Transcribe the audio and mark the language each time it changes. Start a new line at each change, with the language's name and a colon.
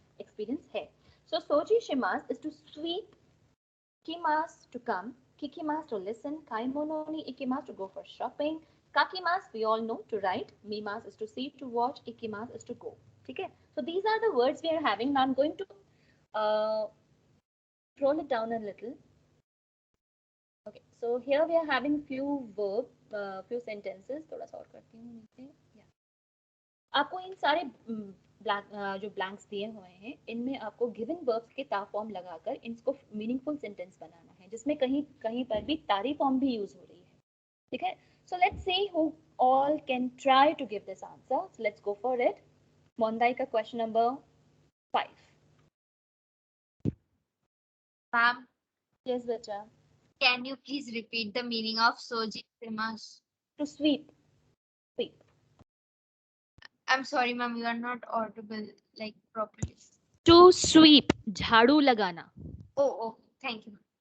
English: Experience है. So soji shimasu is to sweep, kimasu to come, kikimasu to listen, kaimono ni ikimasu to go for shopping, kakimasu we all know to write, mimasu is to see, to watch, ikimasu is to go. Okay, so these are the words we are having. Now I'm going to scroll it down a little. Okay, so here we are having few verb, few sentences.
Hindi: थोड़ा सा और करती हूँ नीचे.
English: Yeah.
Hindi: आपको इन सारे जो blanks दिए हुए हैं, इनमें आपको गिवन वर्ब्स के ता फॉर्म लगाकर इनको मीनिंगफुल सेंटेंस बनाना है, जिसमें कहीं कहीं पर भी तारी फॉर्म भी यूज हो रही है. ठीक है,
English: So let's see who all can try to give this answer. So let's go for it.
Hindi: मोंदाई का क्वेश्चन नंबर 5.
English: Ma'am,
Hindi: यस बेटा.
English: can you please repeat the meaning of soji shimasu? To sweep. Sweep. I'm sorry, ma'am, you are not audible like properly. To sweep,
Hindi: झाड़ू लगाना.
English: Oh, thank you.